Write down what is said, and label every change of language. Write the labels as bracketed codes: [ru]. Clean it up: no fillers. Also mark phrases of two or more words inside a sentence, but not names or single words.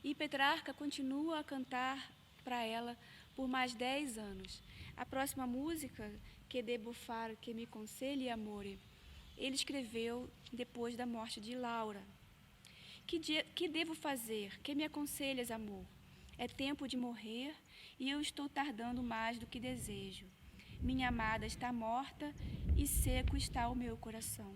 [pt] E Petrarca continua a cantar para ela por mais 10 anos. A próxima música, [it] Que devo far que mi conselhi amore, [pt] ele escreveu depois da morte de Laura. Que devo fazer? Que me aconselhas, amor? É tempo de morrer e eu estou tardando mais do que desejo. Minha amada está morta e seco está o meu coração.